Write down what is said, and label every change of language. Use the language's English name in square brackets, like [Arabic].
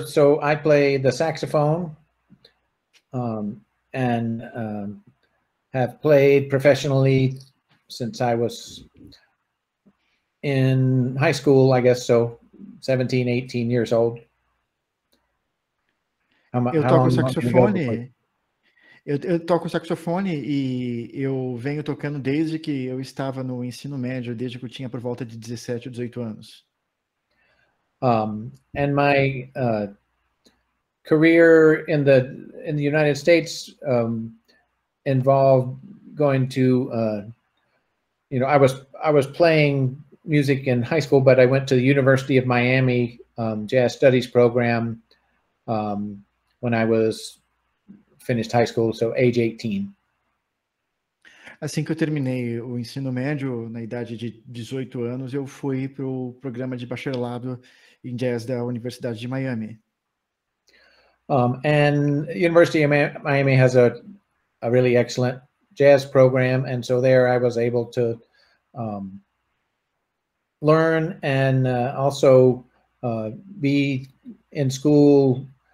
[English] So I play the saxophone and have played professionally since I was in high school, I guess so, 17, 18 years old. [Portuguese] Eu toco saxofone. Eu toco saxofone e eu venho tocando desde que eu estava no ensino médio, desde que eu tinha por volta de 17 ou 18 anos. [English] And my career in the United States involved going to, I was playing music in high school, but I went to the University of Miami Jazz Studies program when I was finished high school, so age 18. [Portuguese] Assim que eu terminei o ensino médio, na idade de 18 anos, eu fui para o programa de bacharelado em jazz da Universidade de Miami. [English] And University of Miami has a really excellent jazz program, and so there I was able to learn and also be in school.